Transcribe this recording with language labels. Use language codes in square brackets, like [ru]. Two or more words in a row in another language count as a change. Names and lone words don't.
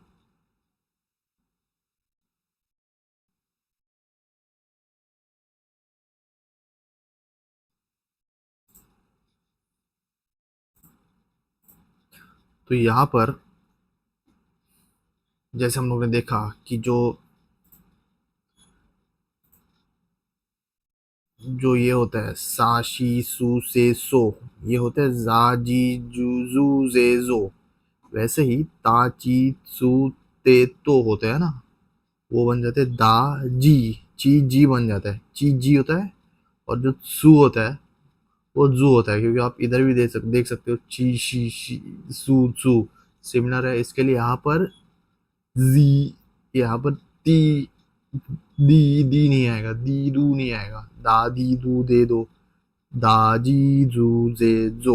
[hi] तो यहाँ पर जैसे हम लोग ने देखा कि जो जो ये होता है सा, शी, सू, से, सो, ये होता है जा, जी, जू, जू, जे, जो। वैसे ही ता, ची, सू, ते, तो होते हैं ना, वो बन जाते हैं दा, जी, ची, जी बन जाता है, ची, जी होता है। और जो सू होता है वो जू होता है, क्योंकि आप इधर भी देख सकते हो, ची, शी, सू, सू सिमिलर है। इसके लिए यहाँ पर जी, यहाँ पर ती, दी नहीं आएगा, दी, दू नहीं आएगा, दा, दी, दू, दे, दो, दा, जी, जू, जे, जो।